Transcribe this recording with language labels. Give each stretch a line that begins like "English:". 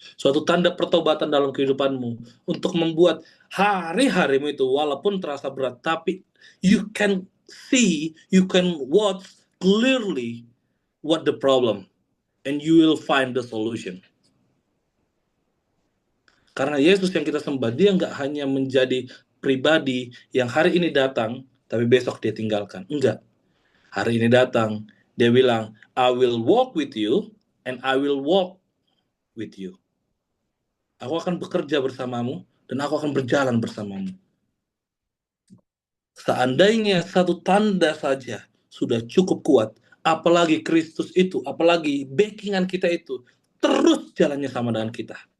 Indonesian: Suatu tanda pertobatan dalam kehidupanmu untuk membuat hari-harimu itu walaupun terasa berat, tapi
English: you can see, you can watch clearly what the problem and you will find the solution.
Indonesian: Karena Yesus yang kita sembah, dia nggak hanya menjadi pribadi yang hari ini datang, tapi besok dia tinggalkan. Enggak. Hari ini datang, dia bilang,
English: I will walk with you, and I will walk with you.
Indonesian: Aku akan bekerja bersamamu, dan aku akan berjalan bersamamu. Seandainya satu tanda saja sudah cukup kuat, apalagi Kristus itu, apalagi backingan kita itu, terus jalannya sama dengan kita.